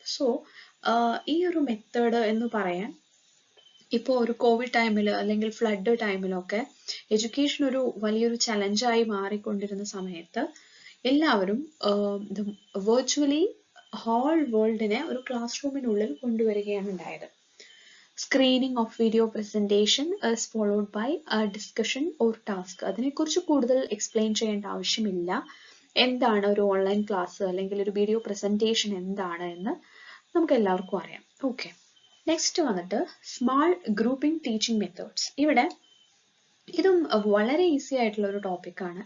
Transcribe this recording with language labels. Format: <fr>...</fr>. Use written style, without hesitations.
<ml>So ഈ ഒരു method എന്ന് പറയാൻ ഇപ്പോൾ ഒരു കോവിഡ് ടൈമിൽ അല്ലെങ്കിൽ ഫ്ലഡ് ടൈമിലൊക്കെ എഡ്യൂക്കേഷൻ ഒരു വലിയൊരു ചലഞ്ചായി മാറിക്കൊണ്ടിരുന്ന സമയത്ത് എല്ലാവരും വെർച്വലി ഹോൾ വേൾഡിനെ ഒരു ക്ലാസ് റൂമിനുള്ളിൽ കൊണ്ടുവരികയാണ് ഉണ്ടായത്.</ml> <en>Screening of video presentation is followed by a discussion or task.</en> <ml>അതിനെക്കുറിച്ച് കൂടുതൽ എക്സ്പ്ലെയിൻ ചെയ്യേണ്ട ആവശ്യമില്ല. എന്താണ് ഒരു ഓൺലൈൻ ക്ലാസ് അല്ലെങ്കിൽ ഒരു വീഡിയോ പ്രസന്റേഷൻ എന്താണ് എന്ന് നമുക്ക് എല്ലാവർക്കും അറിയാം.</ml> <en>Okay, next വന്നിട്ട് small grouping teaching methods.</en> <ml>ഇവിടെ ഇതും വളരെ ഈസി ആയിട്ടുള്ള ഒരു ടോപ്പിക്കാണ്.</ml>